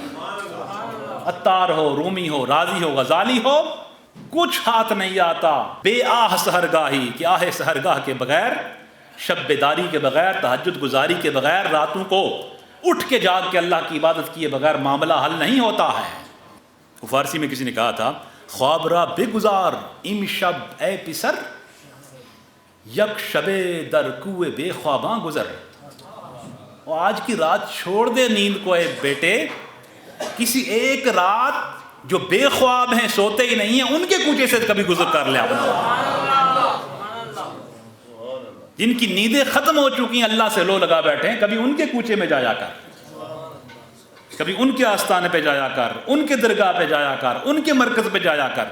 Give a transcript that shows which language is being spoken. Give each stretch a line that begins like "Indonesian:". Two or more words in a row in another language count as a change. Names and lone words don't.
Urdu: عطار ہو، رومی ہو، رازی ہو، غزالی ہو، کچھ ہاتھ نہیں آتا بے آہ سحرگاہی. کہ آہ سحرگاہ کے بغیر، شب بیداری کے بغیر، تہجد گزاری کے بغیر، راتوں کو اٹھ کے جاگ کے اللہ کی عبادت کیے بغیر معاملہ حل نہیں ہوتا ہے. فارسی میں کسی نے کہا تھا،
Persian: خواب را بے گزار ام شب اے پسر، یک شب در کوئے بے خواباں گزر.
Urdu: اور آج کی رات چھوڑ دے نیند کو اے بیٹے، کسی ایک رات جو بے خواب ہیں، سوتے ہی نہیں ہیں، ان کے کوچے سے کبھی گزر کر لے اپنا. جن کی نیندیں ختم ہو چکی ہیں، اللہ سے لو لگا بیٹھے ہیں، کبھی ان کے کوچے میں جایا کر، کبھی ان کے آستانے پہ جایا کر، ان کے درگاہ پہ جایا کر، ان کے مرکز پہ جایا کر.